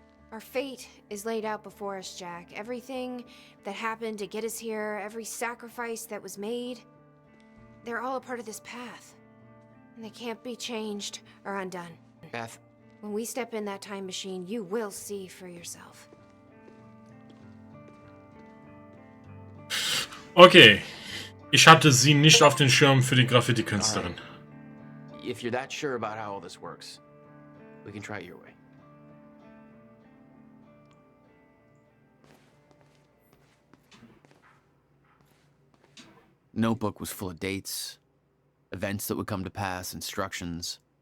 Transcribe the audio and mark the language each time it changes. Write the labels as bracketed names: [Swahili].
[English] Our fate is laid out before us, Jack. Everything that happened to get us here, every sacrifice that was made, they're all a part of this path. And they can't be changed or undone. Beth. When we step in that time machine, you will see for yourself. Okay. [German] Ich hatte sie nicht auf den Schirm für die Graffiti-Künstlerin. [English] If you're that sure about how all this works, we can try it your way. Notebook was full of dates, events that would come to pass, instructions.